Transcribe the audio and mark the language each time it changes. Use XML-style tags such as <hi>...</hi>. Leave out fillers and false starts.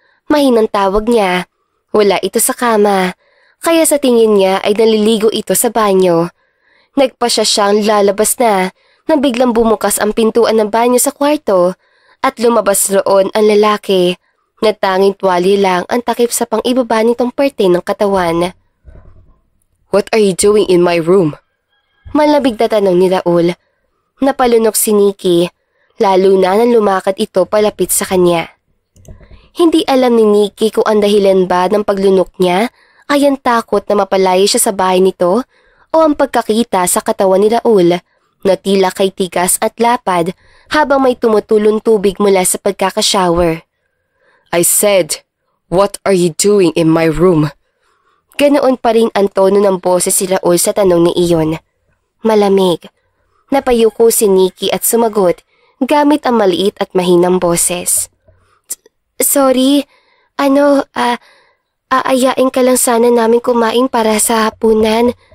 <tl>Mahinang tawag niya. Wala ito sa kama, kaya sa tingin niya ay naliligo ito sa banyo. Nagpasya siyang lalabas na nang biglang bumukas ang pintuan ng banyo sa kwarto at lumabas roon ang lalaki na tanging tuwalya lang ang takip sa pang-ibaba nitong parte ng katawan.</tl> <en>What are you doing in my room?</en> <tl>Malabig na tanong ni Raul. Napalunok si Nikki, lalo na nang lumakad ito palapit sa kanya. Hindi alam ni Nikki kung ang dahilan ba ng paglunok niya ay ang takot na mapalaya siya sa bahay nito o ang pagkakita sa katawan ni Raul na tila kay tigas at lapad habang may tumutulong tubig mula sa pagkakashower.</tl> <en>I said, what are you doing in my room?</en> <tl>Ganoon pa rin ang tono ng boses si Raul sa tanong ni iyon. Malamig. Napayuko si Nikki at sumagot gamit ang maliit at mahinang boses. Sorry, aayain ka lang sana namin kumain para sa hapunan.</tl>